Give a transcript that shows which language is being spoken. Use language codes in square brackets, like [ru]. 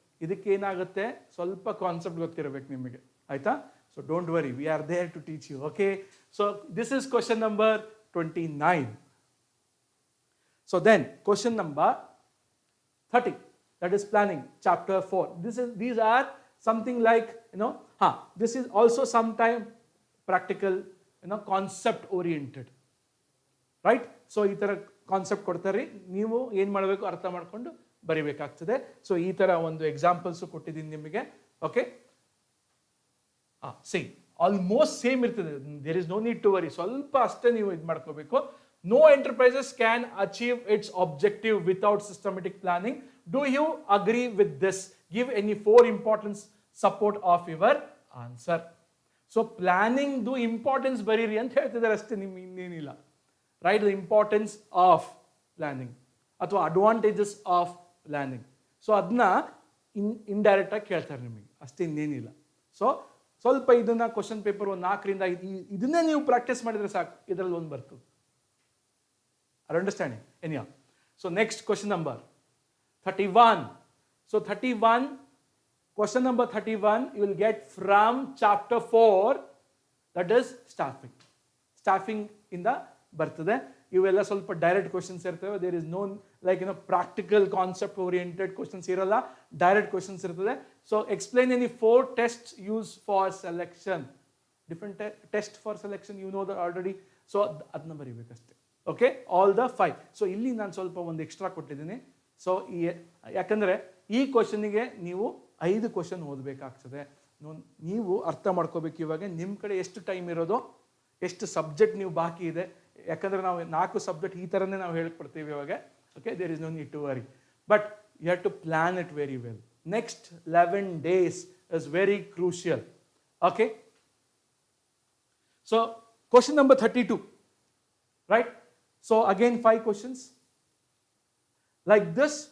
[kn] ಇದಕ್ಕೆ ಏನಾಗುತ್ತೆ, ಸ್ವಲ್ಪ ಕಾನ್ಸೆಪ್ಟ್ ಗೊತ್ತಿರಬೇಕು ನಿಮಗೆ, ಆಯ್ತಾ? [en] So don't worry, we are there to teach you. Okay, so this is question number 29. So then question number 30, that is planning, chapter 4. These are something like, this is also sometime practical, concept oriented, right? [kn] So ಈ ತರ concept ಕೊಡ್ತಾರೆ, ನೀವು ಏನು ಮಾಡಬೇಕು ಅರ್ಥ ಮಾಡ್ಕೊಂಡು ಬರಿಬೇಕಾಗ್ತದೆ. So ಈ ತರ ಒಂದು ಎಕ್ಸಾಂಪಲ್ಸ್ ಕೊಟ್ಟಿದ್ದೀನಿ ನಿಮಗೆ. ಓಕೆ, ಸೇಮ್, [en] almost same [kn] ಇರ್ತದೆ. [en] there is no need to worry, [kn] ಸ್ವಲ್ಪ ಅಷ್ಟೇ ನೀವು ಇದು ಮಾಡ್ಕೋಬೇಕು. [en] No enterprises can achieve its objective without systematic planning. Do you agree with this? Give any 4 important support of your answer. [kn] So planning do importance bariri anta ಹೇಳ್ತಿದ್ದಾರೆ ಅಷ್ಟೇ, ನಿಮ್ಗೆ ಇನ್ನೇನಿಲ್ಲ. [en] Right, the importance of planning [kn] ಅಥವಾ [en] advantages of planning. [kn] So ಅದನ್ನ indirect ಆಗಿ ಕೇಳ್ತಾರೆ ನಿಮಗೆ, ಅಷ್ಟೇ, ಇನ್ನೇನಿಲ್ಲ. ಸೊ ಸ್ವಲ್ಪ ಇದನ್ನ ಕ್ವಶನ್ ಪೇಪರ್ 4 ರಿಂದ ಇದನ್ನೇ ನೀವು ಪ್ರಾಕ್ಟೀಸ್ ಮಾಡಿದ್ರೆ ಸಾಕು, ಇದರಲ್ಲಿ ಒಂದು ಬರ್ತದೆ. [en] Are understanding? Anyhow, so next question number 31. So 31, question number 31 you will get from chapter 4, that is staffing. Staffing in the [kn] ಬರ್ತದೆ. ಇವೆಲ್ಲ ಸ್ವಲ್ಪ ಡೈರೆಕ್ಟ್ ಕ್ವಶನ್ಸ್ ಇರ್ತವೆ. [en] there is no like practical concept oriented questions [kn] ಇರಲ್ಲ, direct questions ಇರ್ತದೆ. [en] So explain any 4 test use for selection. Different test for selection, you know that already. [kn] So ಅದನ್ನ ಬರೀಬೇಕಷ್ಟೇ. Okay, [en] All the 5. [kn] So ಇಲ್ಲಿ ನಾನು ಸ್ವಲ್ಪ ಒಂದು extra ಕೊಟ್ಟಿದ್ದೀನಿ. So ಯಾಕಂದರೆ ಈ ಕ್ವಶನಿಗೆ ನೀವು 5 ಕ್ವಶನ್ ಓದಬೇಕಾಗ್ತದೆ. ನೀವು ಅರ್ಥ ಮಾಡ್ಕೋಬೇಕು ಇವಾಗ ನಿಮ್ಮ ಕಡೆ ಎಷ್ಟು ಟೈಮ್ ಇರೋದು, ಎಷ್ಟು ಸಬ್ಜೆಕ್ಟ್ ನೀವು ಬಾಕಿ ಇದೆ. ಯಾಕಂದರೆ ನಾವು 4 ಸಬ್ಜೆಕ್ಟ್ ಈ ಥರನೇ ನಾವು ಹೇಳ್ಕೊಡ್ತೀವಿ ಇವಾಗ. [en] Okay, there is no need to worry, but you have to plan it very well. Next 11 days is very crucial. Okay, so question number 32, right? So again 5 questions like this.